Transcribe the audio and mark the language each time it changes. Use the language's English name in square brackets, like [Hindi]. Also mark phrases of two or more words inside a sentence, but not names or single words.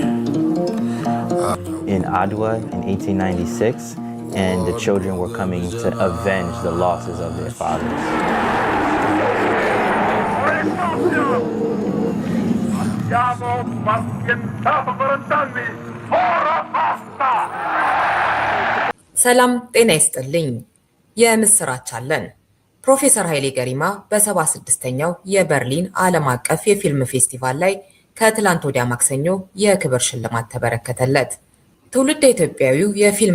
[English] In Adwa in 1896, and the children were coming to avenge the losses of their fathers. [Italian] Siamo pazientati 40 anni, ora basta! [Amharic] ሰላም ጤና ይስጥልኝ። የምስራች አለን። ፕሮፌሰር ኃይሌ ገሪማ በ76ኛው የበርሊን ዓለም አቀፍ የፊልም ፌስቲቫል ላይ ከትላንት ወዲያ ማክሰኞ የክብር ሽልማት ተበረከተለት። ትውልደ ኢትዮጵያዊው የፊልም